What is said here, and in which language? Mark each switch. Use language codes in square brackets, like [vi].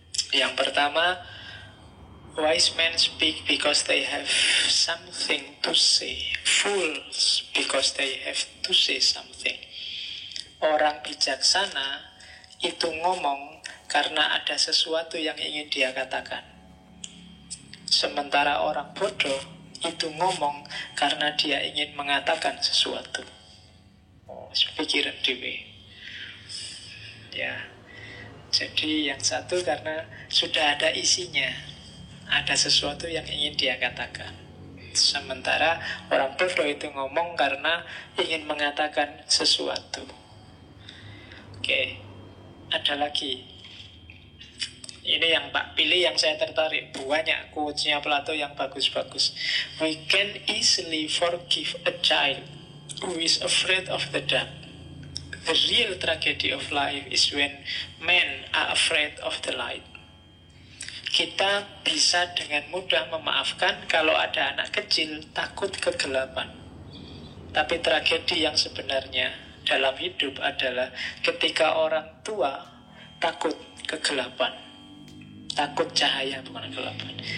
[en] Yang pertama, wise men speak because they have something to say. Fools because they have to say something. [id] Orang bijaksana itu ngomong karena ada sesuatu yang ingin dia katakan. Sementara orang bodoh itu ngomong karena dia ingin mengatakan sesuatu. Pikiran dewe. Ya. Jadi yang satu karena sudah ada isinya, ada sesuatu yang ingin dia katakan. Sementara orang bodoh itu ngomong karena ingin mengatakan sesuatu. Oke. Ada lagi. Ini yang Pak pilih, yang saya tertarik. Banyak quotes-nya Plato yang bagus-bagus. [en] We can easily forgive a child who is afraid of the dark. The real tragedy of life is when men are afraid of the light. [id] Kita bisa dengan mudah memaafkan kalau ada anak kecil takut kegelapan. Tapi tragedi yang sebenarnya dalam hidup adalah ketika orang tua takut kegelapan, takut cahaya, bukan kegelapan.